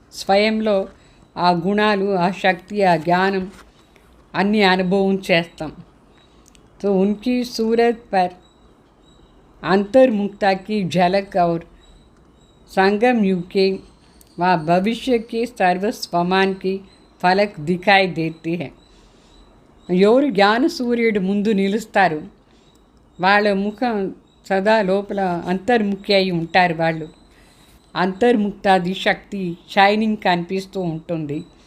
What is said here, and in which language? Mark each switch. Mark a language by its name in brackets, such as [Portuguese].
[Telugu] స్వయంలో ఆ గుణాలు, ఆ శక్తి, ఆ జ్ఞానం అన్నీ అనుభవం చేస్తాం. [Hindi] तो उनकी सूरत पर अंतर्मुखता की झलक और संगम युग के व भविष्य के सर्वस्वमान की फलक दिखाई देती है. [Telugu] ఎవరు జ్ఞాన సూర్యుడు ముందు నిలుస్తారు వాళ్ళ ముఖం సదా లోపల అంతర్ముఖి అయి ఉంటారు. వాళ్ళు అంతర్ముక్తాది శక్తి షైనింగ్ కనిపిస్తూ ఉంటుంది.